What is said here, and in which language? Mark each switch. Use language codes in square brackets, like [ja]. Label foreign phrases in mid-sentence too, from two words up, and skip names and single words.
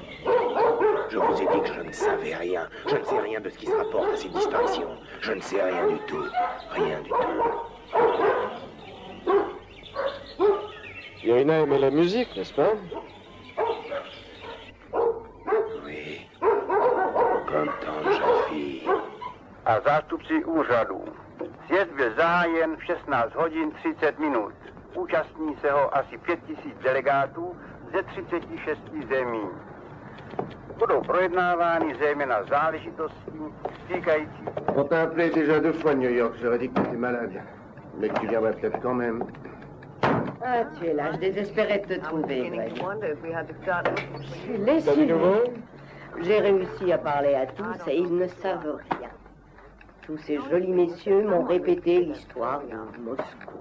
[fr] Je vous ai dit que je ne savais rien. Je ne sais rien de ce qui se rapporte à ces disparitions. Je ne sais rien du tout. Rien du tout. Irina aimait la musique, n'est-ce pas? Oui. Comme tant de jeunes filles. [cs] A zástupci úřadu. Sjezd byl zahájen v 16 hodin 30 minut. Účastní se ho asi 5000 delegátů ze 36 zemí. Budou projednávány zejména záležitosti týkající... [fr] On t'a appelé déjà 2 fois de New York, j'aurais dit que t'étais malade. Mais que tu viendrais peut-être quand même. Ah, tu es là, je désespérais de te trouver, Greg. Je suis T'as du lessive. nouveau? J'ai réussi à parler à tous et ils ne savent rien. Tous ces jolis messieurs m'ont répété l'histoire de Moscou.